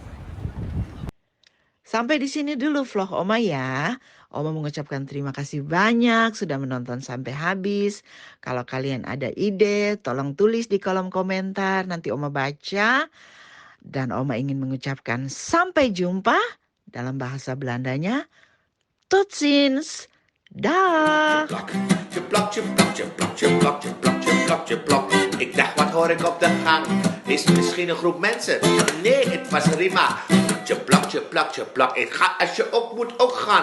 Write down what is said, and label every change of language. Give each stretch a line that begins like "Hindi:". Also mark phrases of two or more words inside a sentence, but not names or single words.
Indonesian: Sampai di sini dulu vlog Oma ya. Oma mengucapkan terima kasih banyak sudah menonton sampai habis. Kalau kalian ada ide, tolong tulis di kolom komentar. Nanti Oma baca. Dan Oma ingin mengucapkan sampai jumpa dalam bahasa Belandanya.
Dutch: Tot ziens. Dag. Tjeplak, tjeplak, tjeplak, tjeplak, tjeplak, tjeplak, tjeplak. Ik dacht, wat hoor ik op de gang? Is het misschien een groep mensen? Nee, het was Rima. Tjeplak, tjeplak, tjeplak. Ik ga als je op moet ook gaan.